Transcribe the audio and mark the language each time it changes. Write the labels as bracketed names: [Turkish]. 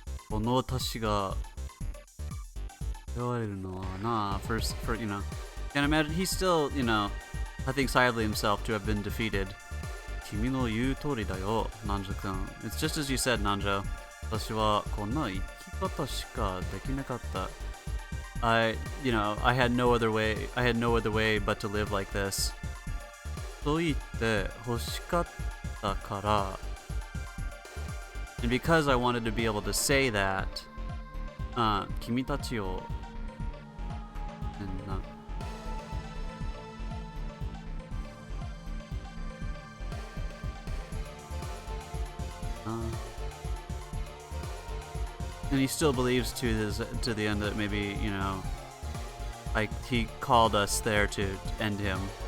[Japanese] この私が言われるのはな [English] for you know, can't imagine he's still, you know, I think sadly himself to have been defeated. [Japanese] 君の言う通りだよ、Nanjou君. [English] It's just as you said, Nanjou. [Japanese] 私はこんな生き方しかできなかった. [English] You know, I had no other way but to live like this. [Japanese] と言って欲しかったから [English] And because I wanted to be able to say that, [Japanese] 君たちを [English] And he still believes to the end that maybe, you know, like he called us there to end him.